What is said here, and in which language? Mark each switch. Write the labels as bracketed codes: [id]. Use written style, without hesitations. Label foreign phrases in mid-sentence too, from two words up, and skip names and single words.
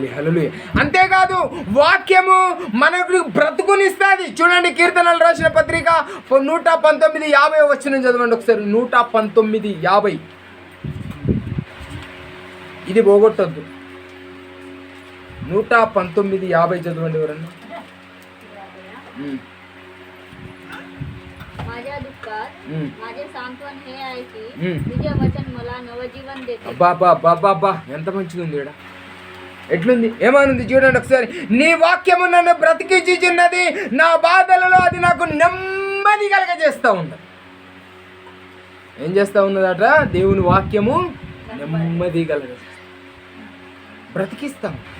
[te] హల్లెలూయా. అంతేకాదు వాక్యము మనకు బ్రతుకునిస్తుంది. చూడండి, కీర్తనలు రాసిన పత్రిక 119:50 వచనం చదవండి ఒకసారి. 119:50. ఇది పోగొట్టద్దు. 119:50 चदवंडी ఎవరన్నా. [mr] माझ्या दुःखात माझे सांत्वन हे आहे की तुझे वचन मला नवजीवन देते. [te] అబ్బా ఎంత మంచిగా ఉంది ఇక్కడ. ఎట్లుంది, ఏమనుంది చూడండి ఒకసారి. నీ వాక్యము నన్ను బ్రతికించుచున్నది, నా బాధలలో అది నాకు నెమ్మది కలగజేస్తూ ఉంది. ఏం చేస్తూ ఉన్నదట? దేవుని వాక్యము నెమ్మది కలగజేస్తా, బ్రతికిస్తాం.